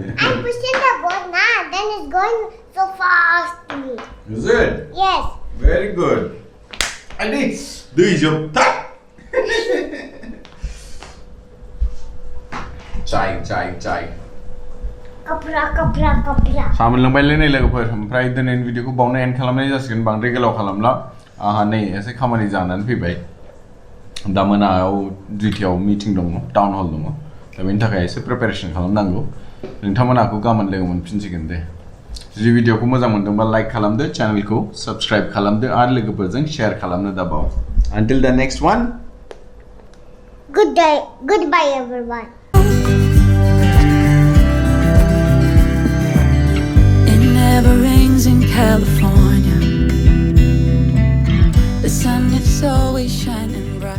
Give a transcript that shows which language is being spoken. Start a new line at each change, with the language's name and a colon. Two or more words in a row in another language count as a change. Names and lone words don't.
English: I'm pushing the ball now, then it's going so fastly. Is it? Yes. Very good. Adi,
Bodo: दै जोबथा चाय Kapra. सामोन लोंबायलै नै लोगोफोर ओमफ्राय दिनैनि भिडिअखौ बावनो एन्ड खालामनाय जासिगोन बांद्राय गोलाव खालामला आंहा नै एसे खामानि जानानै फैबाय दा मोनायाव दुइटायाव मिटिं दङ
English: town hall
Bodo: दङ दा बेनि थाखाय एसे प्रिपेरेसन खालामनांगौ नोंथांमोनहाखौ गाबोन लोगो मोनफिनसिगोन दे जुदि भिडिअखौ मोजां मोनदोंबा लाइक खालामदो चेनेलखौ साबस्क्राइब खालामदो आरो लोगोफोरजों शेयार खालामनो दाबाव
English: Until the next one. Good day. Goodbye, everyone. It never rains in California. The sun is always shining.